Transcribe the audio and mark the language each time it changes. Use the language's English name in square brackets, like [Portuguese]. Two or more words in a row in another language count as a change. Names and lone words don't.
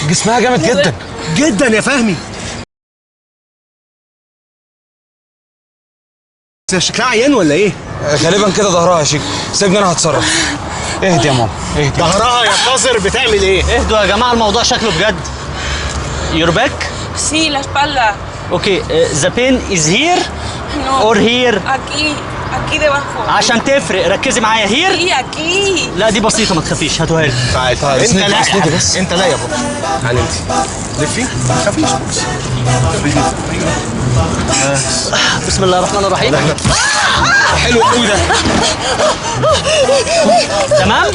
[Arabic] جسمها جامد جدا جدا يا فهمي. شكلها عيان ولا ايه؟ غالبا كده ظهرها يا شيكو. سيبني انا هتصرف. اهدي يا ماما اهدي. ظهرها يا قذر بتعمل ايه؟ اهدوا يا جماعه الموضوع شكله بجد. [English] Your back? [Spanish] Sí, la espalda. [English] Okay, the pain is here [Spanish] No. [English] or here? [Spanish] Aquí debajo. [Arabic] عشان تفرق ركزي معايا here. [Spanish] Sí, aquí. [Arabic] لا دي بسيطه ما تخافيش هاتوها لي. تعال تعال، انت اسندي لا بس، يا اسندي حبيبي. بس. انت لا يا بابا. تعال انت لفي ما تخافيش. بسم الله الرحمن الرحيم. حلو قوي ده. تمام؟